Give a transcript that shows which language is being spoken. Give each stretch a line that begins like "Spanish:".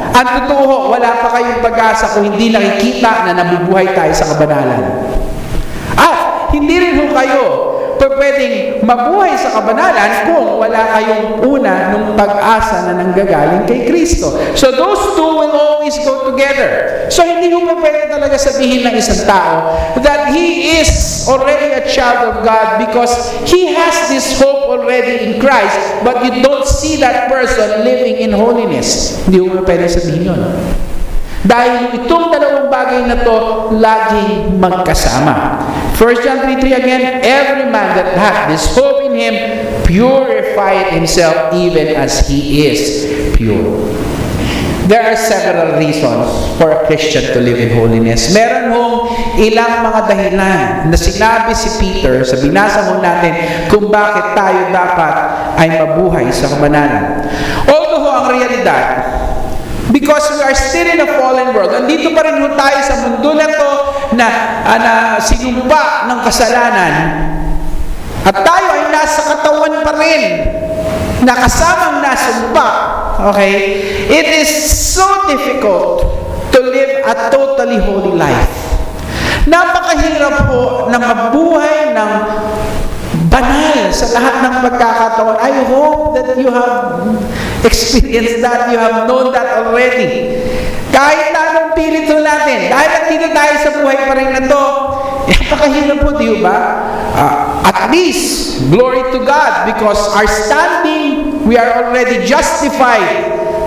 Filipino: Ang totoo, wala pa kayong pag-asa kung hindi nakikita na nabubuhay tayo sa kabanalan. At hindi rin ho kayo pwedeng mabuhay sa kabanalan kung wala kayong una nung pag-asa na nanggagaling kay Kristo.
English: So those two will always go together.
Filipino: So hindi mo pwede talaga sabihin ng isang tao
English: that he is already a child of God because he has this hope already in Christ, but you don't see that person living in holiness.
Filipino: Hindi mo pwede sabihin yun. Dahil itong dalawang bagay na to laging magkasama.
English: 1 John 3:3 again, every man that hath this hope in him purified himself even as he is pure. There are several reasons for a Christian to live in holiness.
Filipino: Meron hong ilang mga dahilan na sinabi si Peter sa binasa ho natin kung bakit tayo dapat ay mabuhay sa kabanalan.
English: Although
Filipino: ang realidad,
English: because we are still in a fallen world.
Filipino: Nandito pa rin tayo sa mundo na to na sinumpa ng kasalanan. At tayo ay nasa katawan pa rin. Nakasamang nasumpa. Okay?
English: It is so difficult to live a totally holy life.
Filipino: Napakahirap po na mabuhay ng banal sa lahat ng pagkakataon.
English: I hope that you have experienced that, you have known that already.
Filipino: Kahit na anong pilit natin, dahil nandito tayo sa buhay pa rin na to, napakahirap po, di ba?
English: At least, glory to God, because our standing, we are already justified.